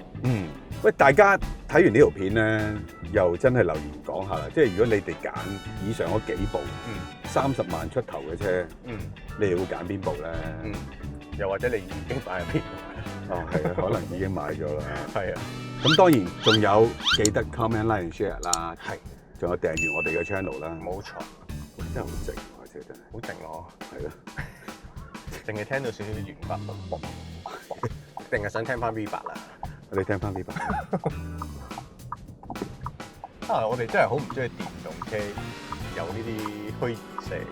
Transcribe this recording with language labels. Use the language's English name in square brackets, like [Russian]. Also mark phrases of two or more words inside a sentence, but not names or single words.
[Cantonese] 喂，大家睇完呢條片咧，又真係留言講下啦。即係如果你哋揀以上嗰幾部30萬出頭嘅車，你哋會揀邊部咧？又或者你已經買咗邊部？係啊，可能已經買咗啦。係啊。咁當然仲有記得 [English] comment、like、share [Cantonese] 啦。係。仲有訂閱我哋嘅 channel 啦。冇錯。真係好靜啊！車真係。好靜咯。係咯。淨係聽到少少弦樂，定係想聽翻 V8啦？你聽翻 V8。我哋真係好唔中意電動車有呢啲虛擬聲。